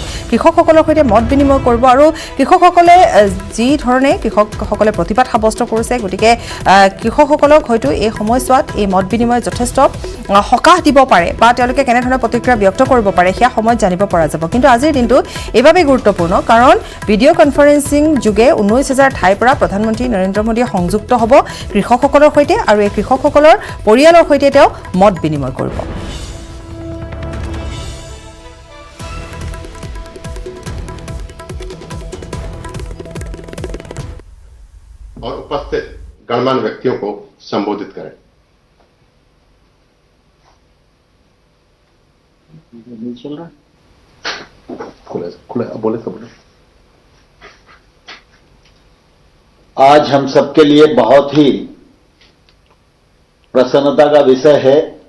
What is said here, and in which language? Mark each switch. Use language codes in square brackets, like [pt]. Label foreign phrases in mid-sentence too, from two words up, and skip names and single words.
[as] কৃষকসকলৰ সৈতে মত বিনিময় কৰিব আৰু কৃষকসকলে যি ধৰণে কৃষকসকলে প্ৰতিবাদ সাব্যস্ত কৰিছে গতিকে কৃষকসকলক হয়তো এই সময়ছোৱাত এই মত বিনিময় যথেষ্ট সকাহ দিব পাৰে বা তেওঁলোকে কেনেধৰণৰ প্ৰতিক্ৰিয়া ব্যক্ত কৰিব পাৰে সেয়া সময়ত জানিব পৰা যাব কিন্তু আজিৰ দিনটো এইভাৱে গুৰুত্বপূৰ্ণ কাৰণ [en] video conferencing [as] যোগে 19,000 ঠাইৰ পৰা প্ৰধানমন্ত্ৰী নৰেন্দ্ৰ মোদীয়ে সংযুক্ত হ'ব কৃষকসকলৰ সৈতে আৰু এই কৃষকসকলৰ পৰিয়ালৰ সৈতে তেওঁ মত বিনিময় কৰিব [hi] और उपस्थित गणमान्य व्यक्तियों को संबोधित करें। नहीं चल रहा खुले बोले सब आज हम सबके लिए बहुत ही प्रसन्नता का विषय है